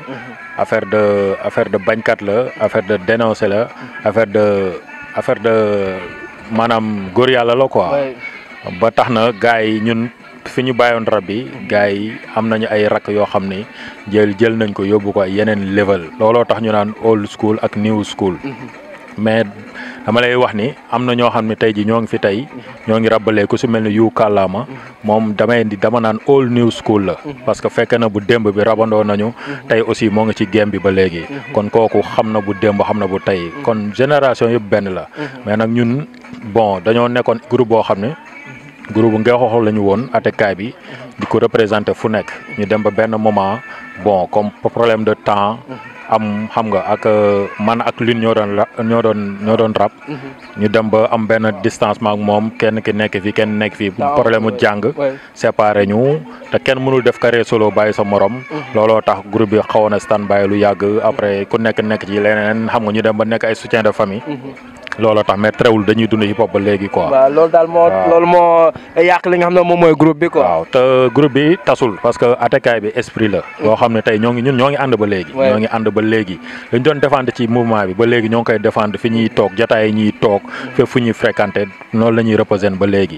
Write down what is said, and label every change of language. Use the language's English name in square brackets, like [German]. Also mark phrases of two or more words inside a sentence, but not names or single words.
[French] affaire de [Wolof] bañkat la [French] affaire de dénoncer [Wolof] la [French] affaire de [Wolof] maanaam góor yàlla la quoi. ba tax na gars yi ñun fi ñu bàyyoon rab bi gars yi am nañu ay rakk yoo xam ni jël nañ ko yóbbu ko ay yeneen level looloo tax ñu naan [English] old school [Wolof] ak [English] new school [Wolof] mais dama lay wax ni am na ñoo xam ne tey ji ñoo ngi fi tey ñoo ngi rabbalee ku si mel ni yu kàllaama moom dama naan [English] all new school [Wolof] la [French] parce que [Wolof] fekk na bu démb bi rabandoo nañu tey aussi moo ngi ci game bi ba léegi kon kooku xam na bu démb xam na bu tey kon génération yëpp benn la mais nag ñun bon dañoo nekkoon groupe boo xam ne groupe bu Ngexox la ñu woon atekaay bi di ko représenté fu nekk ñu dem ba benn moment bon [French] comme problème de temps [Wolof] am xam nga ak man ak Lune ñoo doon rap ñu dem ba am benn distancement ak moom kenn ki nekk fi kenn nekk fi problème mu jàng séparé ñu te kenn mënul def [French] carrière solo [Wolof] bàyyi sa morom looloo tax groupe bi xawoon na [English] stand by [Wolof] lu yàgg après ku nekk ci leneen xam nga ñu dem ba nekk ay [French] soutien de famille [Wolof] looloo tax mais terewul dañuy dund hip hop ba léegi quoi. waaw loolu daal loolu moo yàq li nga xam ne moom mooy groupe bi quoi. waaw te groupe bi tasul [French] parce que [Wolof] atekaay bi esprit la. loo xam ne tey ñoo ngi ànd ba léegi. ñoo ngi ànd ba léegi dañ doon défendre ci mouvement bi ba léegi ñoo ngi koy défendre fi ñuy toog jotaay yi ñuy toog fépp fu ñuy fréquenter noonu la ñuy représenter ba léegi.